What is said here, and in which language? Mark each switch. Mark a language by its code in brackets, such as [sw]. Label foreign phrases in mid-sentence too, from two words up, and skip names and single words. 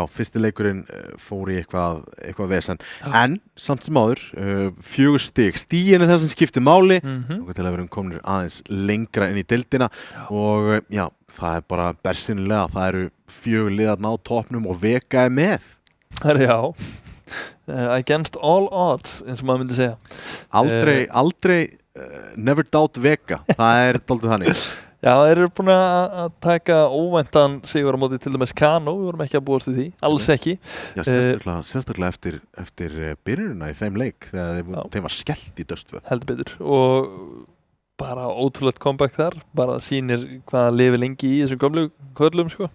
[is] fyrsti leikurinn fór í eitthvað vesen. En samt sem áður, 4 stig. Stigin þess að skipti máli og til að vera komnir aðeins lengra inn í deildina og já, það bara bersinilega. Það eru 4 liðarna á toppnum og veka með. Já. [en] Against all odds, [is] eins og maður myndi segja. Aldrei [en] never doubt veka, [is] það dálítið þannig. Já, þeir eru búin að taka óvæntan sigur á móti til dæmis Kano, við vorum ekki að búast í því, alls ekki. Já, sérstaklega eftir byrjunina í þeim leik, þegar þeim var skellt í Dustvö. Heldur betur, og bara ótrúlegt comeback þar, bara sýnir hvaða lifi lengi í þessum gömlu körlum, sko.